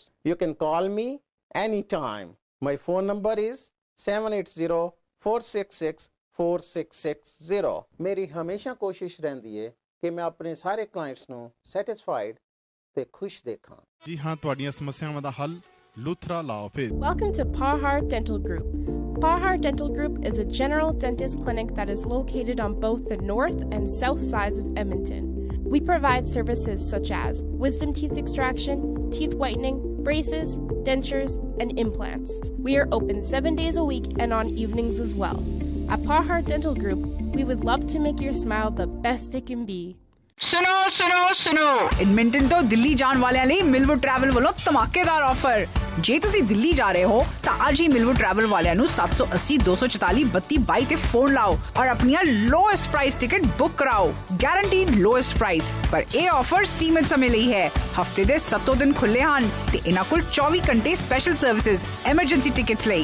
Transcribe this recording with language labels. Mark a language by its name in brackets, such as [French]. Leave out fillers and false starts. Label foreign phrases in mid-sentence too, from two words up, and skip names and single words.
[English] You can call me any time. My phone number is 7804664660. [Punjabi] ਮੇਰੀ ਹਮੇਸ਼ਾ ਕੋਸ਼ਿਸ਼ ਰਹਿੰਦੀ ਹੈ ਕਿ ਮੈਂ ਆਪਣੇ ਸਾਰੇ ਕਲਾਇੰਟਸ ਨੂੰ ਸੈਟਿਸਫਾਈਡ ਤੇ ਖੁਸ਼ ਦੇਖਾਂ। ਜੀ ਹਾਂ, ਤੁਹਾਡੀਆਂ ਸਮੱਸਿਆਵਾਂ ਦਾ ਹੱਲ ਲੂਥਰਾ ਲਾ ਆਫਿਸ। [English] Welcome to Parhar Dental Group. Parhar Dental Group is a general dentist clinic that is located on both the north and south sides of Edmonton. We provide services such as wisdom teeth extraction, teeth whitening, braces, dentures, and implants. We are open 7 days a week and on evenings as well. At Parhar Dental Group, we would love to make your smile the best it can be. [Hindi] सुनो सुनो सुनो [Punjabi] ਐਡਮਿੰਟਨ ਤੋ ਦਿੱਲੀ जाਣ ਵਾਲਿਆਂ ਲਈ ਮਿਲਵੁੱਡ ਟਰੈਵਲ ਵੱਲੋਂ ਧਮਾਕੇਦਾਰ ਆਫਰ। ਜੇ ਤੁਸੀਂ ਦਿੱਲੀ ਜਾ ਰਹੇ ਹੋ ਤਾਂ ਅੱਜ ਹੀ ਮਿਲਵੁੱਡ ਟਰੈਵਲ ਵਾਲਿਆਂ ਨੂੰ 780 244 3222 ਤੇ ਫੋਨ ਲਾਓ ਔਰ ਆਪਣੀਆਂ [English] lowest price ticket [Punjabi] ਬੁੱਕ ਕਰਾਓ। [English] guaranteed lowest price, [Punjabi] ਪਰ ਇਹ ਆਫਰ ਸੀਮਿਤ ਸਮੇਂ ਲਈ ਹੈ। ਹਫਤੇ ਦੇ 7 ਦਿਨ ਖੁੱਲੇ ਹਨ ਤੇ ਇਹਨਾਂ ਕੋਲ 24 ਘੰਟੇ [English] special services emergency tickets [Punjabi] ਲਈ।